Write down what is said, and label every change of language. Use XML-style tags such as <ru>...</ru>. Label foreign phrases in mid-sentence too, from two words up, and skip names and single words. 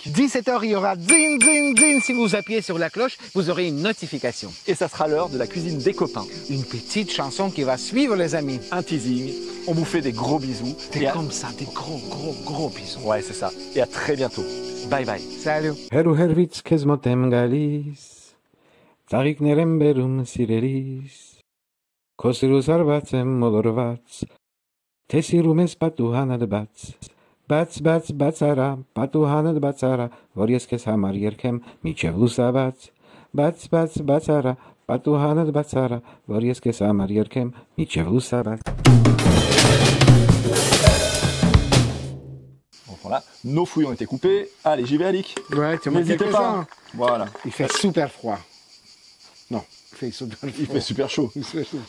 <fr>17h, il y aura zin, zin, zin. Si vous appuyez sur la cloche, vous aurez une notification. Et ça sera l'heure de la cuisine des copains. Une petite chanson qui va suivre, les amis. Un teasing, on vous fait des gros bisous. C'est comme ça, des gros bisous. Ouais, c'est ça. Et à très bientôt.</fr> <en>Bye bye.</en> <fr>Salut.</fr> <hy>Հերու հերվից քեզ մոտ եմ գալիս, ծաղիկներ եմ բերում սիրելիս, քո սիրուս արված եմ մոլորված, թե սիրում ես պատուհանդ բաց արա, պատուհանդ բաց արա, որ ես քեզ համար երգեմ միջև լուսաբաց, բաց արա, պատուհանդ բաց արա, որ ես քեզ համար երգեմ միջև լուսաբաց.</hy> <fr>Voilà, nos fouilles ont été coupées. Allez, j'y vais, Alik. Ouais, tu m'as N'hésitez quelque pas. chose. Voilà. Il fait super froid. Non, il fait super chaud. Il fait super chaud. Il fait super chaud.</fr>